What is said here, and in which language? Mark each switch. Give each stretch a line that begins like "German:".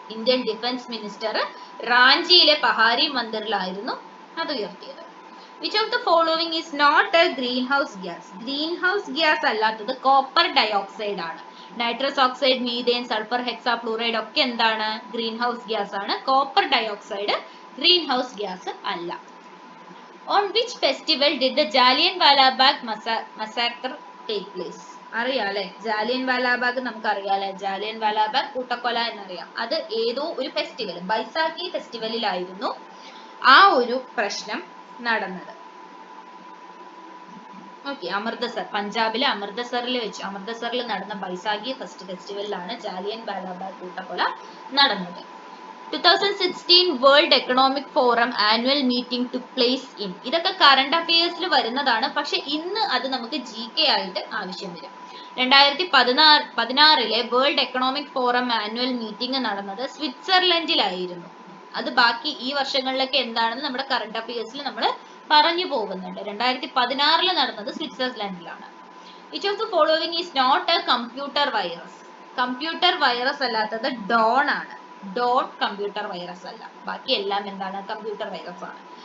Malayalam: Indian defence minister റാഞ്ചിയിലെ Pahari മന്ദിറിലായിരുന്നു അത് ഉയർത്തിയത്.
English: Which of the following is not a greenhouse gas?
Malayalam: Greenhouse gas അല്ലാത്തത് copper dioxide ആണ്. Nitrous oxide, methane, sulphur hexafluoride ഒക്കെ എന്താണ്? Greenhouse gas ആണ്. Copper dioxide greenhouse gas അല്ല.
English: On which festival did the Jallianwala Bagh massacre take place?
Malayalam: അറിയാലേ, Jallianwala Bagh നമുക്കറിയാലേ, Jallianwala Bagh കൂട്ടക്കൊല എന്നറിയാം. അത് ഏതോ ഒരു ഫെസ്റ്റിവൽ, ബൈസാഖി ഫെസ്റ്റിവലിലായിരുന്നു ആ ഒരു പ്രശ്നം നടന്നത്. ഓക്കെ, അമൃതസർ, പഞ്ചാബിലെ അമൃതസറിൽ നടന്ന ബൈസാഖി ഫെസ്റ്റിവലിലാണ് ജാലിയൻവാലാ ബാഗ് കൂട്ടക്കൊല നടന്നത്.
English: 2016 world economic forum annual meeting took place in.
Malayalam: ഇതൊക്കെ കറണ്ട് അഫയേഴ്സിൽ വരുന്നതാണ്, പക്ഷെ ഇന്ന് അത് നമുക്ക് GK ആയിട്ട് ആവശ്യം വരും. 2016 world economic forum annual meeting നടന്നത് സ്വിറ്റ്സർലൻഡിലായിരുന്നു. അത് ബാക്കി ഈ വർഷങ്ങളിലൊക്കെ എന്താണെന്ന് നമ്മുടെ കറണ്ട് അഫയേഴ്സിൽ നമ്മൾ പറഞ്ഞു പോകുന്നുണ്ട്. 2016 നടന്നത് സ്വിറ്റ്സർലൻഡിലാണ്.
English: Which of the following is not a computer virus?
Malayalam: Computer virus അല്ലാത്തത് ഡോൺ ആണ്. ഡോൺ കമ്പ്യൂട്ടർ വൈറസ് അല്ല, ബാക്കി എല്ലാം എന്താണ്? കമ്പ്യൂട്ടർ വൈറസ് ആണ്.